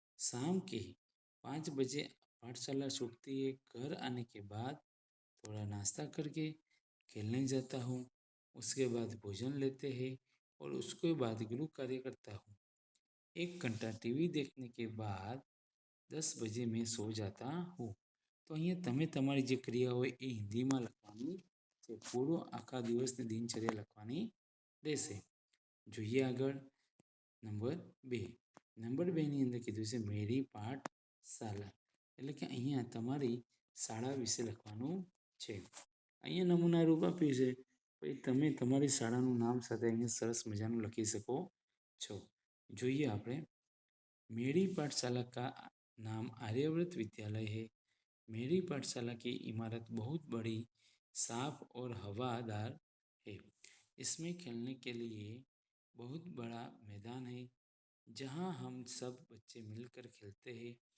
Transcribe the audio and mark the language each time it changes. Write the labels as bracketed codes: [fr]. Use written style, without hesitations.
[hi] शाम के 5 बजे पाठशाला छूटती है. घर आने के बाद थोड़ा नाश्ता करके खेलने जाता हूँ. उसके बाद भोजन लेते हैं और उसके बाद गृह कार्य करता हूँ. 1 घंटा टीवी देखने के बाद 10 बजे मैं सो जाता हूँ. [gu] तो અહીંયા તમે તમારી જે ક્રિયા હોય એ હિન્દીમાં લખવાની છે. પૂરો આખા દિવસની દિનચર્યા લખવાની રહેશે. જોઈએ આગળ નંબર 2. નંબર 2ની અંદર કીધું છે મેરી પાઠશાલા, એટલે કે અહીંયા તમારી શાળા વિશે લખવાનું છે. અહીંયા નમૂના રૂપ આપ્યું છે, પછી તમે તમારી શાળાનું નામ સાથે અહીંયા સરસ મજાનું લખી શકો છો. જોઈએ આપણે, [hi] मेरी पाठशाला का नाम आर्यव्रत विद्यालय है. मेरी पाठशाला की इमारत बहुत बड़ी, साफ और हवादार है. इसमें खेलने के लिए बहुत बड़ा मैदान है जहां हम सब बच्चे मिलकर खेलते हैं.